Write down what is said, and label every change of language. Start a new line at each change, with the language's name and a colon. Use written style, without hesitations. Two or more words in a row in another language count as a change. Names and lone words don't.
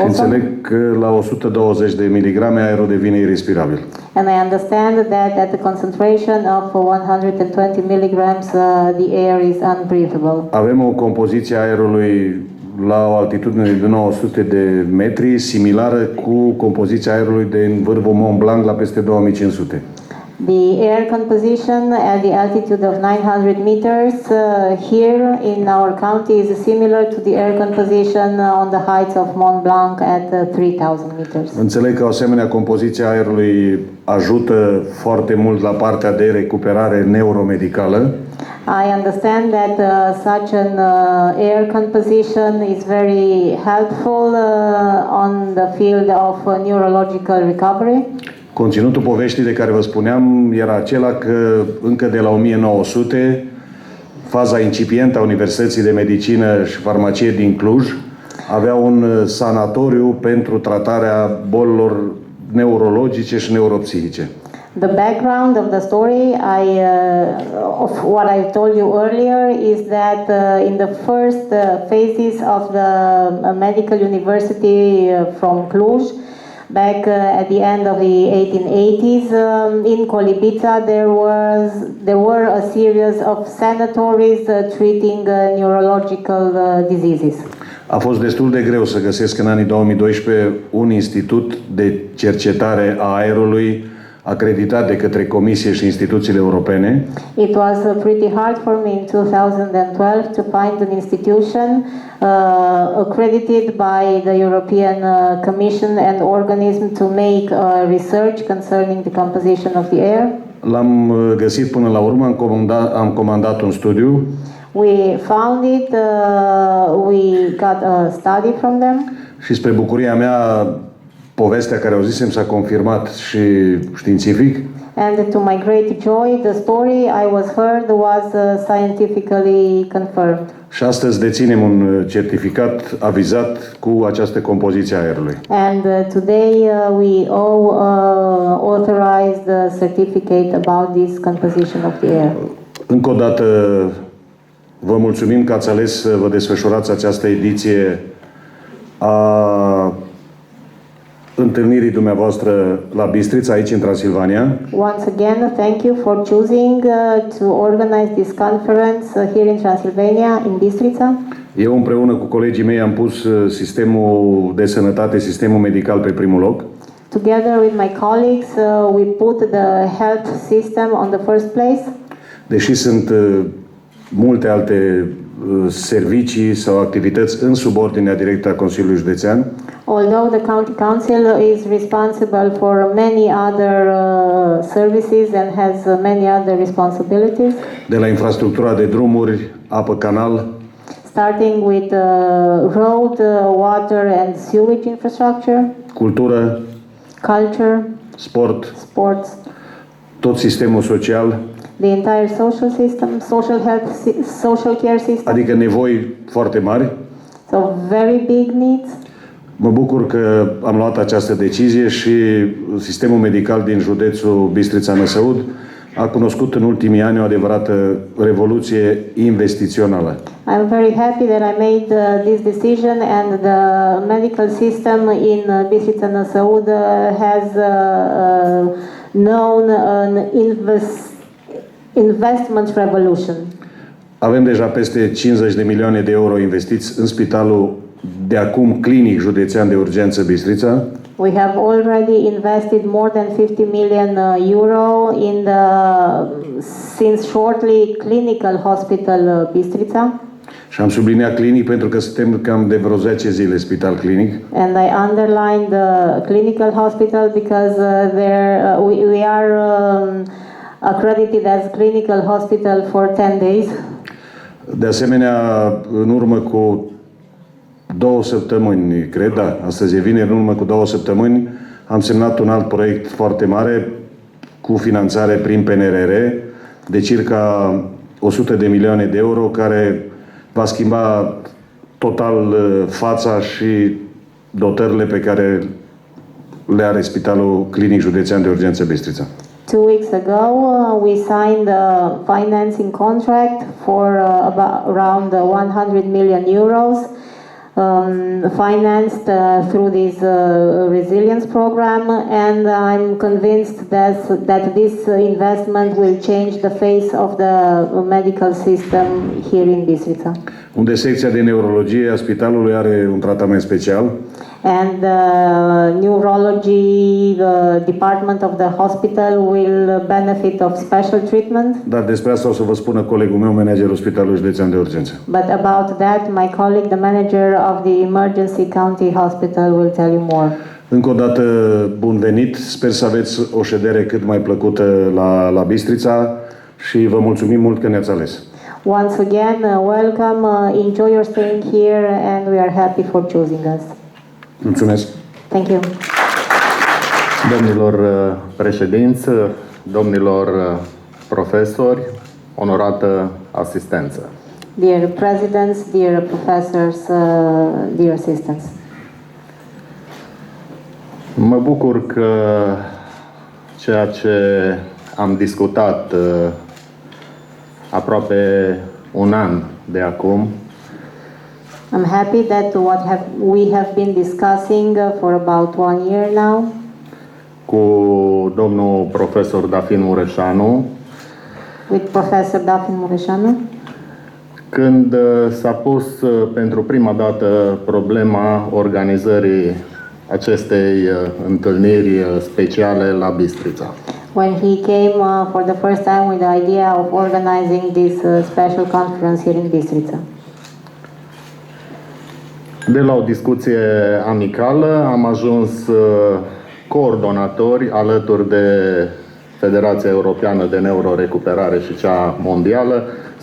Romanian: Și înțeleg că la 120 de miligrame aerul devine irrespirabil.
English: And I understand that at the concentration of 120 milligrams, the air is unbreathable.
Romanian: Avem o compoziție a aerului la o altitudine de 900 de metri, similară cu compoziția aerului din vârful Mont Blanc la peste 2500.
English: The air composition at the altitude of 900 meters here in our county is similar to the air composition on the heights of Mont Blanc at 3000 meters.
Romanian: Înțeleg că o asemenea compoziție a aerului ajută foarte mult la partea de recuperare neuromedicală.
English: I understand that such an air composition is very helpful on the field of neurological recovery.
Romanian: Conținutul poveștii de care vă spuneam era acela că încă de la 1900, faza incipientă a Universității de Medicină și Farmacie din Cluj avea un sanatoriu pentru tratarea bolilor neurologice și neuropsihice.
English: The background of the story of what I told you earlier is that in the first phases of the medical university from Cluj, back at the end of the 1880s, in Colibița there were a series of sanatories treating neurological diseases.
Romanian: A fost destul de greu să găsesc în anii 2012 un institut de cercetare a aerului acreditat de către Comisie și instituțiile europene.
English: It was pretty hard for me in 2012 to find an institution accredited by the European Commission and organism to make research concerning the composition of the air.
Romanian: L-am găsit până la urmă, am comandat un studiu.
English: We found it, we got a study from them.
Romanian: Și spre bucuria mea, povestea care auzisem s-a confirmat și științific.
English: And to my great joy, the story I was heard was scientifically confirmed.
Romanian: Și astăzi deținem un certificat avizat cu această compoziție a aerului.
English: And today we all authorized certificate about this composition of the air.
Romanian: Încă o dată vă mulțumim că ați ales să vă desfășurați această ediție a întâlnirii dumneavoastră la Bistrița, aici în Transilvania.
English: Once again, thank you for choosing to organize this conference here in Transylvania, in Bistrița.
Romanian: Eu împreună cu colegii mei am pus sistemul de sănătate, sistemul medical pe primul loc.
English: Together with my colleagues, we put the health system on the first place.
Romanian: Deși sunt multe alte servicii sau activități în subordinea directă a Consiliului Județean.
English: Although the County Council is responsible for many other services and has many other responsibilities.
Romanian: De la infrastructura de drumuri, apă, canal,
English: starting with road, water and sewage infrastructure,
Romanian: cultură,
English: culture,
Romanian: sport,
English: sports,
Romanian: tot sistemul social,
English: the entire social system, social health, social care system.
Romanian: adică nevoi foarte mari.
English: So very big needs.
Romanian: Mă bucur că am luat această decizie și sistemul medical din județul Bistrița-Năsăud a cunoscut în ultimii ani o adevărată revoluție investițională.
English: I'm very happy that I made this decision and the medical system in Bistrița Năsăud has known an investment revolution.
Romanian: Avem deja peste 50 de milioane de euro investiți în spitalul de acum clinic județean de urgență Bistrița.
English: We have already invested more than 50 million euro in the since shortly clinical hospital Bistrița.
Romanian: Și am subliniat clinic pentru că suntem cam de vreo 10 zile spital clinic.
English: And I underlined the clinical hospital because we are accredited as clinical hospital for 10 days.
Romanian: De asemenea, în urmă cu 2 săptămâni, cred, da, astăzi e vineri, în urmă cu 2 săptămâni, am semnat un alt proiect foarte mare cu finanțare prin PNRR de circa 100 de milioane de euro, care va schimba total fața și dotările pe care le are Spitalul Clinic Județean de Urgență Bistrița.
English: 2 weeks ago, we signed a financing contract for around 100 million euros, financed through this resilience program, and I'm convinced that this investment will change the face of the medical system here in Bistrița.
Romanian: Unde secția de neurologie a spitalului are un tratament special.
English: And neurology department of the hospital will benefit of special treatment.
Romanian: Dar despre asta o să vă spună colegul meu, managerul Spitalului Județean de Urgență.
English: But about that, my colleague, the manager of the Emergency County Hospital, will tell you more.
Romanian: Încă o dată, bun venit! Sper să aveți o ședere cât mai plăcută la Bistrița și vă mulțumim mult că ne-ați ales.
English: Once again, welcome, enjoy your staying here, and we are happy for choosing us.
Romanian: Mulțumesc!
English: Thank you.
Romanian: Domnilor președinți, domnilor profesori, onorată asistență.
English: Dear presidents, dear professors, dear assistants.
Romanian: Mă bucur că ceea ce am discutat aproape un an de acum,
English: I'm happy that we have been discussing for about 1 year now
Romanian: cu domnul profesor Dafin Mureșanu,
English: with Professor Dafin Mureșanu,
Romanian: când s-a pus pentru prima dată problema organizării acestei întâlniri speciale la Bistrița.
English: when he came for the first time with the idea of organizing this special conference here in Bistrița.
Romanian: De la o discuție amicală am ajuns coordonatori alături de Federația Europeană de Neurorecuperare și cea mondială.